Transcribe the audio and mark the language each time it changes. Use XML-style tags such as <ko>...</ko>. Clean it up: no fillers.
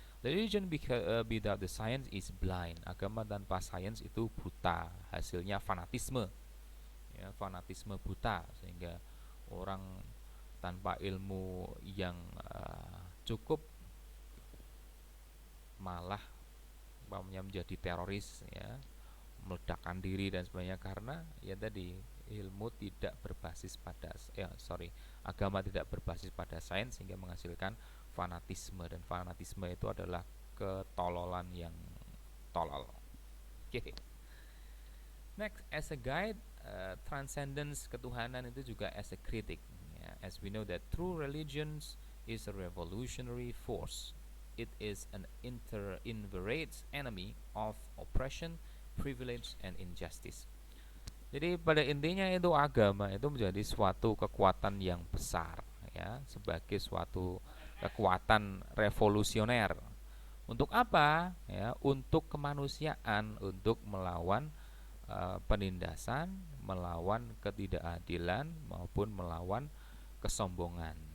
<en>Without the science is blind.</en> <id>Agama tanpa sains itu buta. Hasilnya fanatisme, ya, fanatisme buta, sehingga orang tanpa ilmu yang cukup malah menjadi teroris, ya, meledakkan diri dan sebagainya, karena ya tadi ilmu tidak berbasis pada agama tidak berbasis pada sains, sehingga menghasilkan fanatisme, dan fanatisme itu adalah ketololan yang tolol.</id> <en>Oke. Okay. Next, as a guide, transcendence</en> <id>ketuhanan itu juga</id> <en>as a critic. Yeah, as we know that true religions is a revolutionary force. It is an inveterate enemy of oppression, privilege, and injustice.</en> <id>Jadi pada intinya itu agama itu menjadi suatu kekuatan yang besar, ya, sebagai suatu kekuatan revolusioner. Untuk apa? Ya, untuk kemanusiaan, untuk melawan penindasan, melawan ketidakadilan, maupun melawan kesombongan.</id>